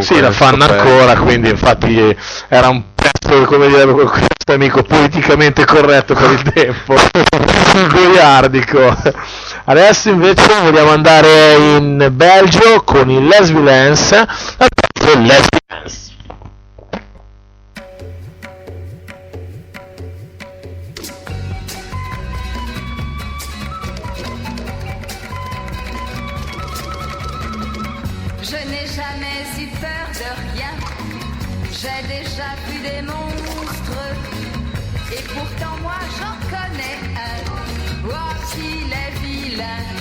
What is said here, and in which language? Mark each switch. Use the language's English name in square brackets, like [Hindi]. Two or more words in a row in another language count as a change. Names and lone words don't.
[Italian] Sì, la fanno ancora, quindi infatti era un pezzo, come direbbe questo amico, politicamente corretto per il tempo, goiardico. Adesso invece vogliamo andare in Belgio con il Les Villains, al pezzo Les Villains. [French] Je n'ai jamais eu peur de rien, j'ai déjà vu des monstres, et pourtant moi j'en connais un, oh qu'il est vilain.